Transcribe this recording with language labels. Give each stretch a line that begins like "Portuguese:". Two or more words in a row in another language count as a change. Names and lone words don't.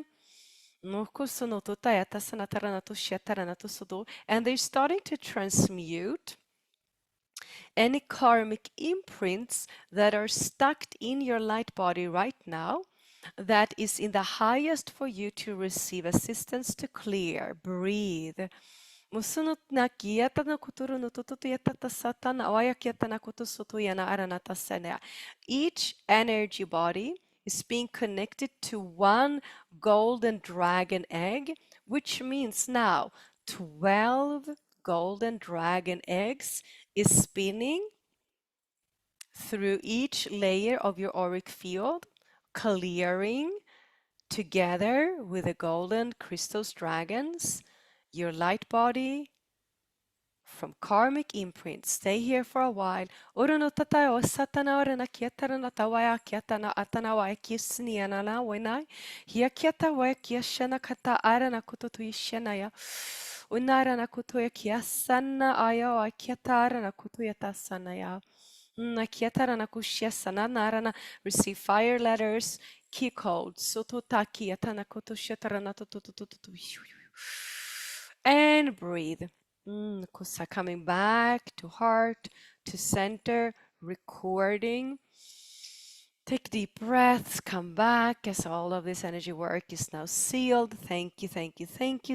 English: And they're starting to transmute any karmic imprints that are stuck in your light body right now, that is in the highest for you to receive assistance to clear. Breathe. Musunut na kieta na kuturu no tututu yatata satana awaya kieta na kutusutu yana aranata sene. Each energy body is being connected to one golden dragon egg, which means now 12 golden dragon eggs is spinning through each layer of your auric field, clearing together with the golden crystals dragons your light body from karmic imprints. Stay here for a while. Uruno tatayo satana orana kietana tawaya kietana atana wa kisniana na wenai. Hia kieta wa kieshana kata arana kututu ishenaya. Unara na kutuya kiasana aya wa kieta arana kutuya tasanaya. Nakietara na kushiasana narana. Receive fire letters, key codes. Sototaki atana kotoshetara na tututututu. And breathe. Kusa coming back to heart, to center, recording. Take deep breaths, come back as all of this energy work is now sealed. Thank you, thank you, thank you.